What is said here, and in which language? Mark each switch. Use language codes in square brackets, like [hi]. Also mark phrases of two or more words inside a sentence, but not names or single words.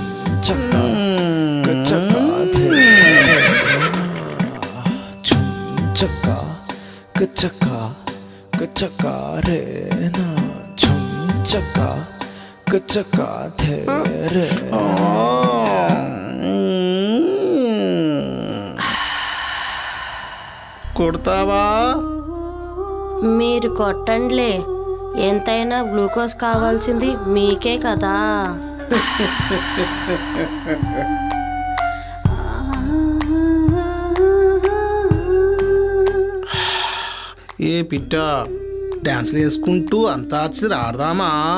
[te] chaka, chaka the re na, chum chaka, chaka, chaka re na, chum chaka, chaka the re na. కొడతావా? మీరు కొట్టండిలే, ఎంతైనా గ్లూకోజ్ కావాల్సింది మీకే కదా. ఏ పిట్ట, డాన్స్ వేసుకుంటూ అంతాక్షరి ఆడదామా?